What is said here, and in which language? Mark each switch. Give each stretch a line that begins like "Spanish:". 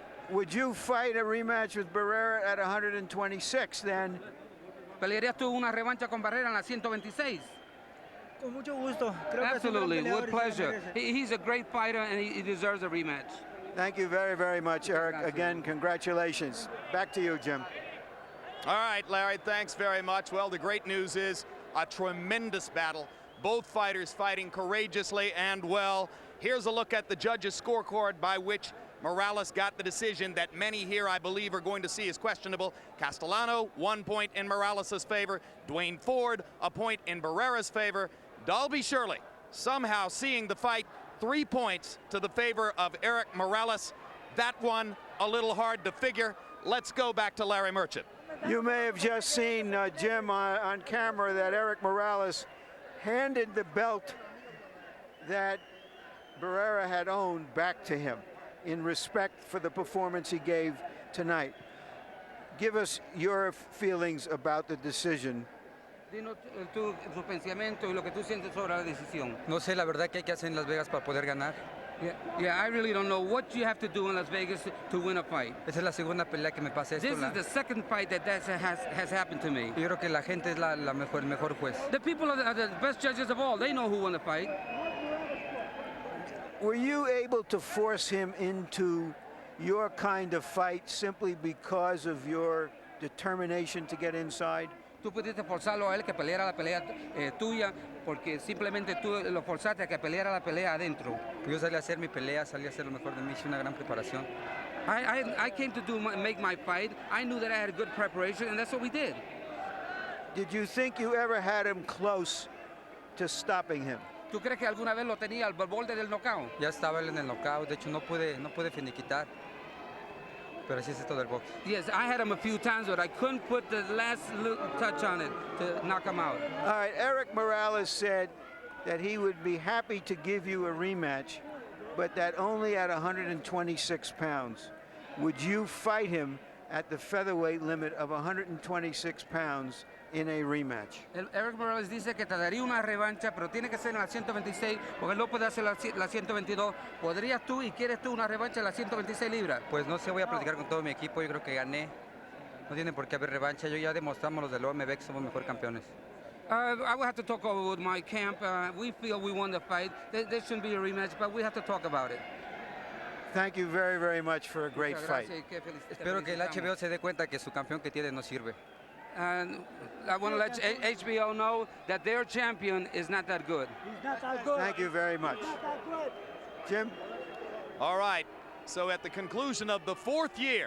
English: Would you fight a rematch with Barrera at 126 then?
Spanish: ¿Pelearías tú una revancha con Barrera en las 126? Con mucho gusto. Creo
English: Absolutely,
Spanish: que es un gran
English: with
Spanish: peleador y se
English: pleasure.
Spanish: lo merece.
English: He's a great fighter, and he deserves a rematch. Thank you very, very much, Erik. Again, congratulations. Back to you, Jim. All right, Larry, thanks very much. Well, the great news is a tremendous battle. Both fighters fighting courageously and well. Here's a look at the judges' scorecard by which Morales got the decision that many here, I believe, are going to see as questionable. Castellano, 1 point in Morales' favor. Dwayne Ford, a point in Barrera's favor. Dalby Shirley, somehow seeing the fight 3 points to the favor of Erik Morales. That one, a little hard to figure. Let's go back to Larry Merchant. You may have just seen, Jim, on camera that Erik Morales handed the belt that Barrera had owned back to him in respect for the performance he gave tonight. Give us your feelings about the decision.
Spanish: Dinos tu pensamiento y lo que tú sientes sobre la decisión. No sé la verdad que hay que hacer en Las Vegas para poder ganar.
English: Yeah, I really don't know what you have to do in Las Vegas to win a fight.
Spanish: Esa es la segunda pelea que me pasa esto.
English: This is the second fight that has happened to me.
Spanish: Yo creo que la gente es el mejor juez.
English: The people are the best judges of all. They know who won the fight. Were you able to force him into your kind of fight simply because of your determination to get inside?
Spanish: Tú pudiste forzarlo a él que peleara la pelea tuya porque simplemente tú lo forzaste a que peleara la pelea adentro. Yo salí a hacer mi pelea, salí a hacer lo mejor de mí, hice una gran preparación.
English: I came to make my fight. I knew that I had good preparation, and that's what we did. Did you think you ever had him close to stopping him?
Spanish: ¿Tú crees que alguna vez lo tenía al borde del knockout? Ya estaba él en el knockout, de hecho no pude finiquitar. Pero así es esto del box.
English: Yes, I had him a few times, but I couldn't put the last little touch on it to knock him out. All right, Erik Morales said that he would be happy to give you a rematch, but that only at 126 pounds. Would you fight him at the featherweight limit of 126 pounds in a rematch?
Spanish: Erik Morales dice que te daría una revancha, pero tiene que ser en la 126, porque él no puede hacer la 122. ¿Podrías tú y quieres tú una revancha en la 126 libras? Pues no sé, voy a platicar con todo mi equipo, yo creo que gané. No tiene por qué haber revancha, yo ya demostramos los del OMB que somos mejor campeones.
English: I will have to talk over with my camp. We feel we won the fight. There shouldn't be a rematch, but we have to talk about it. Thank you very, very much for a great fight.
Spanish: Espero que el HBO se dé cuenta que su campeón que tiene no sirve.
English: And I want to let HBO know that their champion is not that good. He's not that good. Thank you very much. He's not that good. Jim? All right, so at the conclusion of the 4th year